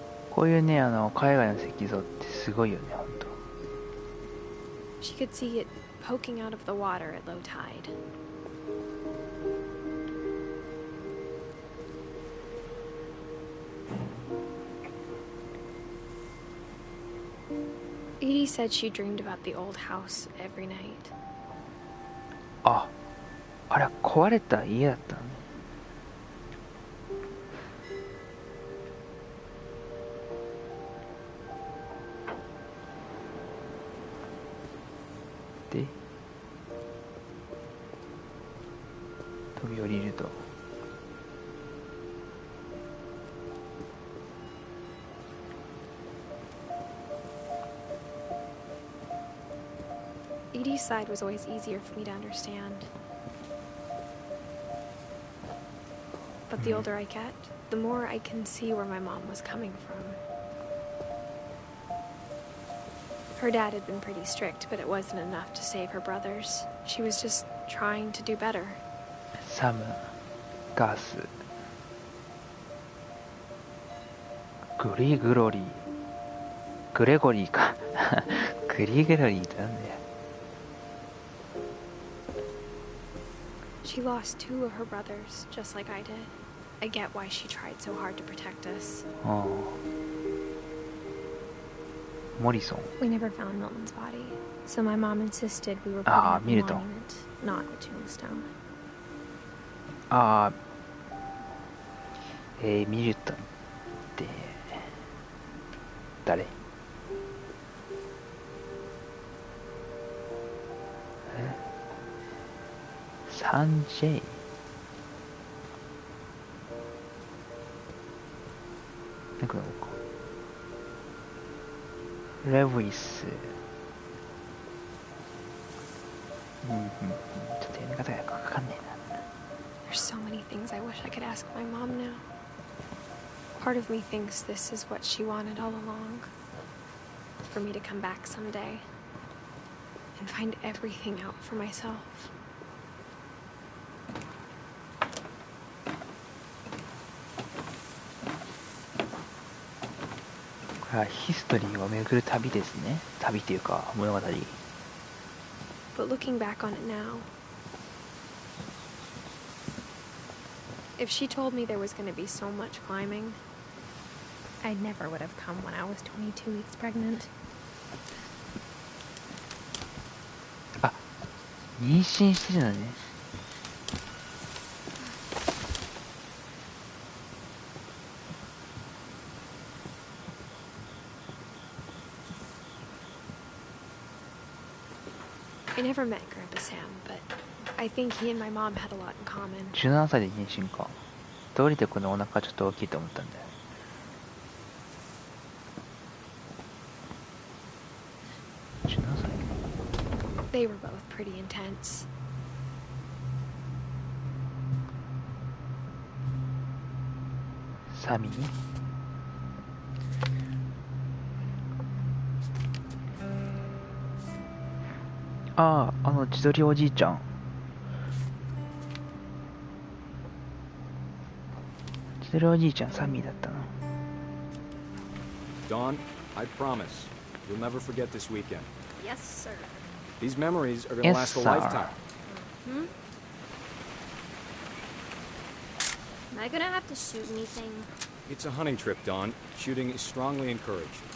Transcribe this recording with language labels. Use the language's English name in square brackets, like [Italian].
[Japanese] こういうね、海外の石像ってすごいよね、本当。 [English] She could see it poking out of the water at low tide. Edie said she dreamed about the old house every night. [Japanese] あ、あれ壊れた家だったのね。で、飛び降りると。 [English] Edie's side was always easier for me to understand. But the older I get, the more I can see where my mom was coming from. Her dad had been pretty strict, but it wasn't enough to save her brothers. She was just trying to do better. [Japanese] サム、ガス、グリグロリー、グレゴリーか。グリグロリーってなんだよ。 [English] She lost 2 of her brothers, just like I did. I get why she tried so hard to protect us. [Japanese] ああ。モリソン。 [English] We never found Milton's body, so my mom insisted we were putting up a monument, not a tombstone. [Japanese] ああ。ミルトンって、誰？サンジェイ。なんかレヴィス。ちょっと読み方がよくわかんねえな。 [English] There's so many things I wish I could ask my mom now. Part of me thinks this is what she wanted all along. For me to come back someday and find everything out for myself. [Japanese] これはヒストリーを巡る旅ですね。旅というか物語。 [English] But looking back on it now, if she told me there was going to be so much climbing, I never would have come when I was 22 weeks pregnant. [Japanese] あ、妊娠してるのね。 [English] I never met Grandpa Sam, but I think he and my mom had a lot in common. [Japanese] 17歳で妊娠か。どうりでこのお腹ちょっと大きいと思ったんだよ。 17歳 [English] They were both pretty intense. [Japanese] サミーああ、千鳥おじいちゃん。千鳥おじいちゃん、サミーだったな。 [English] Dawn, I promise you'll never forget this weekend. Yes, sir. These memories are gonna last a lifetime. Am I gonna have to shoot anything? It's a hunting trip, Dawn. Shooting is strongly encouraged.